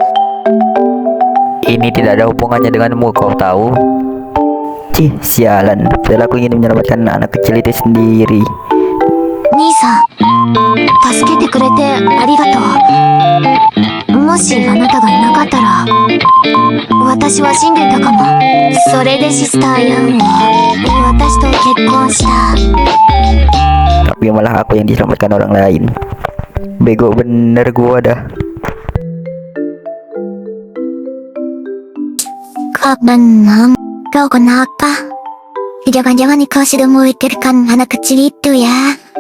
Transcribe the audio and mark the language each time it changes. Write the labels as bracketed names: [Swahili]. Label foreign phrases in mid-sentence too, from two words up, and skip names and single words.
[Indonesian] Ini tidak ada hubungannya denganmu, kau tahu? Cih, sialan. Padahal aku ingin menyelamatkan anak kecil itu sendiri. Nisa, [Japanese] 助けてくれてありがとう。もしあなたがいなかったら私は死んでたかも。それでシスターヤンは私と結婚した。 [Indonesian] Tapi malah aku yang diselamatkan orang lain. Bego bener gua dah. Kak Benang, kau kenapa? Jangan-jangan kau sudah memikirkan anak kecil itu ya?